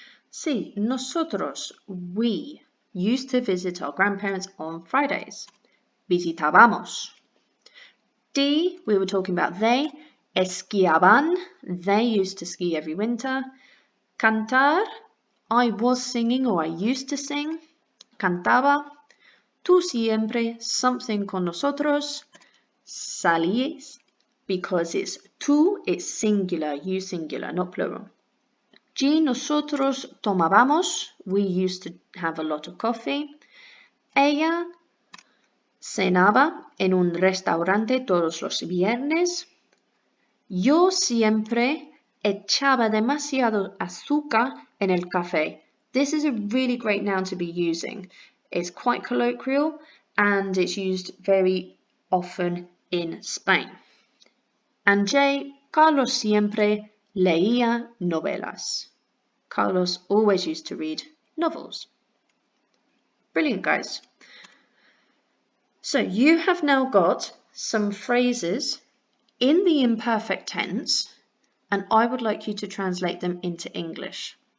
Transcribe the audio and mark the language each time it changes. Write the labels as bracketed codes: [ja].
[en] C, nosotros, we used to visit our grandparents on Fridays. Visitábamos. D, we were talking about they, esquiaban They used to ski every winter. Cantar, I was singing or I used to sing. [es] Cantaba. Tú siempre, [en] something [es] con nosotros. [en] Salíes, because it's tú, it's singular, you singular, not plural. G, [es] nosotros tomábamos, [en] we used to have a lot of coffee. [es] Ella cenaba en un restaurante todos los viernes. Yo siempre echaba demasiado azúcar en el café. [en] This is a really great noun to be using. It's quite colloquial and it's used very often in Spain. And J, [es] Carlos siempre leía novelas. [en] Carlos always used to read novels. Brilliant, guys. So you have now got some phrases in the imperfect tense, and I would like you to translate them into English.